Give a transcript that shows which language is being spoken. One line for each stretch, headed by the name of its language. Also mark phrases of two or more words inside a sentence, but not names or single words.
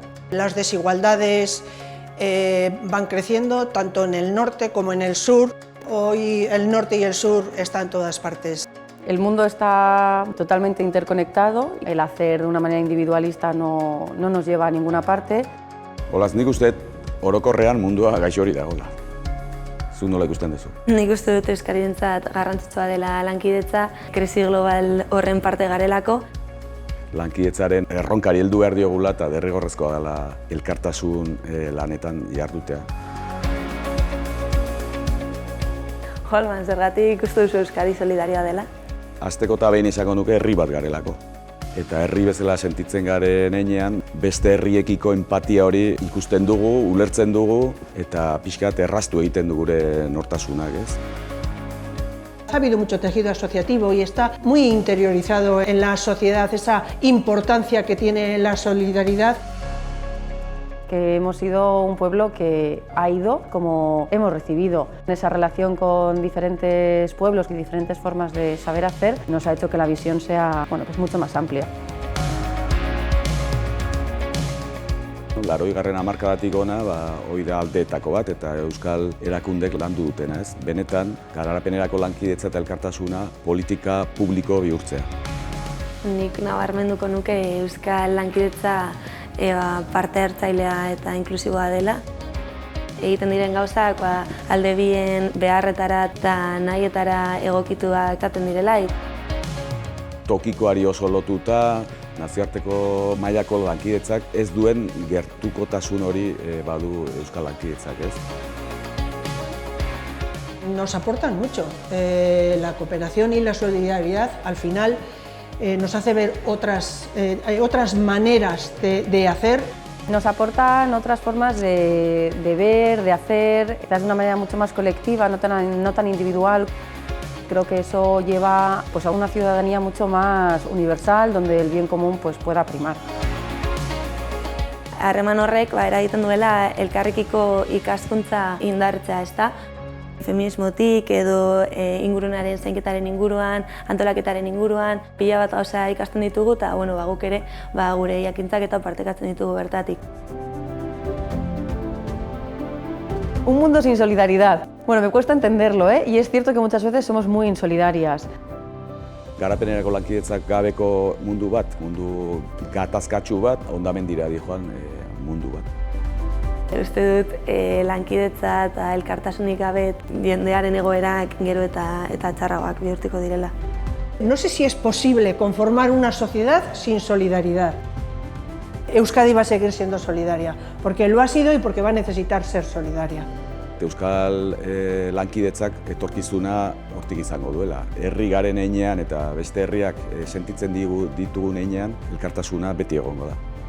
Spanish: Las desigualdades van creciendo tanto en el norte como en el sur. Hoy el norte y el sur están en todas partes. El mundo está totalmente interconectado. El hacer de una manera individualista no nos lleva a ninguna parte.
Basque: Olaz, nik uste orokorrean mundua gaixo hori dagoela. Zu nola ikusten duzu? Nik uste dut euskarientzat garrantzitsua dela lankidetza, krisi global horren parte garelako. Lankidetzaren erronkari heldu behar diogula eta derrigorrezkoa dela elkartasun lanetan jardutea. Jolman, zergatik uste duzu Euskadi solidarioa dela? Hasteko eta behin izango nuke herri bat garelako. Eta herri bezala sentitzen garen heinean, beste herriekiko enpatia hori ikusten dugu, ulertzen dugu, eta pixkat erraztu egiten du gure nortasunak, ez?
Spanish: Ha habido mucho tejido asociativo y está muy interiorizado en la sociedad esa importancia que tiene la solidaridad. Que hemos sido un pueblo que ha ido como hemos recibido. Esa relación con diferentes pueblos y diferentes formas de saber hacer nos ha hecho que la visión sea mucho más amplia.
Basque: 80. hamarkadatik hona, hori da aldeetako bat eta euskal erakundek landu dutena, ez? Benetan, garapenerako lankidetza eta elkartasuna politika publiko bihurtzea. Nik nabarmenduko nuke euskal lankidetza parte hartzailea eta inklusiboa dela. Egiten diren gauzak alde bien beharretara eta nahietara egokituak izaten direla. Tokikoari oso lotuta, nazioarteko mailako lankidetzak ez duen gertukotasun hori badu euskal lankidetzak, ez?
Spanish: Nos aportan mucho. La cooperación y la solidaridad al final nos hace ver otras maneras de hacer. Nos aportan otras formas de ver, de hacer, de una manera mucho más colectiva, no tan individual. Creo que eso lleva a una ciudadanía mucho más universal, donde el bien común pueda primar.
Basque: Harreman horrek eragiten duela elkarrekiko ikaskuntza indartzea, ezta? Feminismotik edo ingurunaren zainketaren inguruan, antolaketaren inguruan, pila bat gauza ikasten ditugu eta guk ere gure jakintzak eta partekatzen ditugu bertatik.
Spanish: Un mundo sin solidaridad. Bueno, me cuesta entenderlo, ¿eh? Y es cierto que muchas veces somos muy insolidarias.
Basque: Garapenerako lankidetzak gabeko mundu bat, mundu gatazkatsu bat, hondamendira dijoan mundu bat. Uste dut lankidetza eta elkartasunik gabe jendearen egoerak gero eta txarragoak bihurtuko direla.
Spanish: No sé si es posible conformar una sociedad sin solidaridad. Euskadi va a seguir siendo solidaria, porque lo ha sido y porque va a necesitar ser solidaria.
Basque: Euskal lankidetzak etorkizuna hortik izango duela. Herri garen heinean eta beste herriak sentitzen ditugun heinean, elkartasuna beti egongo da.